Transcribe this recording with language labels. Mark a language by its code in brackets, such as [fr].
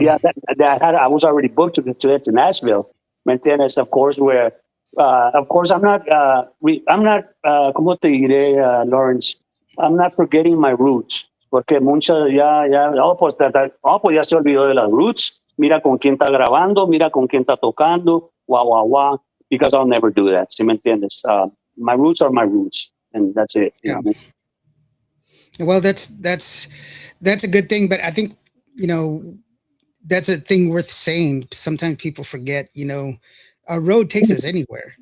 [en] yeah, I was already booked to Nashville. [es] ¿Me entiendes? [en] Of course, I'm not, [es] ¿cómo te diré, [en] Lawrence? I'm not forgetting my roots. [es] Porque muchas pues ya se olvidó de las roots. Mira con quién está grabando, mira con quién está tocando, guau, guau, guau. [en] Because I'll never do that. [es] ¿Sí me entiendes? [en] My roots are my roots. And that's it. You Yeah. know what I mean? Well, that's a good thing, but I think, you know, that's a thing worth saying. Sometimes people forget, our road takes us anywhere.